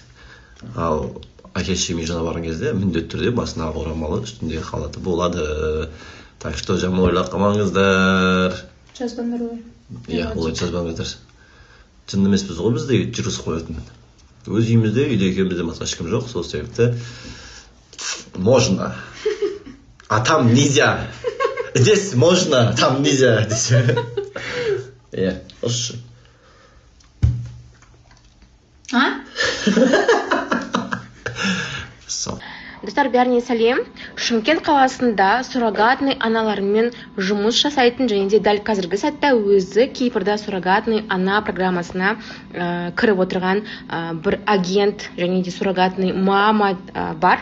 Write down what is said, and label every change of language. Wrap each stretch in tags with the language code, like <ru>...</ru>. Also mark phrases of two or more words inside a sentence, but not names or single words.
<kk>Ал әке-шешем үй жағына барған кезде міндетті түрде басына орамалы, үстінде халаты болады.</kk> <ru>Так что</ru> <kk>жаман ойлап қалмаңыздар. Жазбаңдар олай. Иә, олай жазбаңдар. Жынды емеспіз ғой, бізде жүргізіп қоятын. Өз үйімізде, үйде екеумізде басқа ешкім жоқ, сол себепті можно.</kk> <ru>А там нельзя. Здесь можно, там нельзя.</ru> <kk>Иә, осы. А? Сол. Достар, бәріне сәлем. Шымкент қаласында суррогатный аналармен жұмыс жасайтын және де дәл қазіргі сәтте өзі Кипрда суррогатный ана программасына кіріп отырған бір агент және де суррогатный мама бар.</kk>